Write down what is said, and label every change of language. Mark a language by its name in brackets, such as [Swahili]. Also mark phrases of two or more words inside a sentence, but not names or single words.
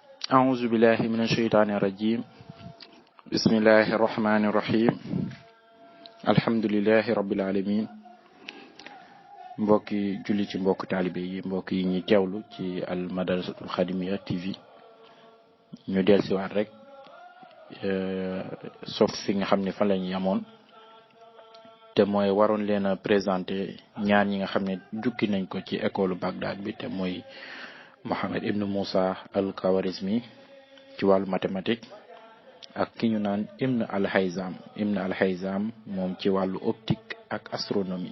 [Arabic] أعوذ بالله من الشيطان الرجيم بسم الله الرحمن الرحيم الحمد لله رب العالمين [Wolof] mbokki julli ci mbokk taalibe yi mbokk yi ñi teewlu ci al madrasatul khadimiya TV ñu dellusiwaat rek sauf fi nga xam ne fa lañu yamoon te mooy waroon leen a présenter ñaar ñi nga xam ne jukki nañ ko ci école Bagdad bi te mooy Mohammed ibn Moussa al-Khawarizmi ci wàllu mathématique ak ki ñu naan Ibn al-Haytham moom ci wàllu optique ak astronomie.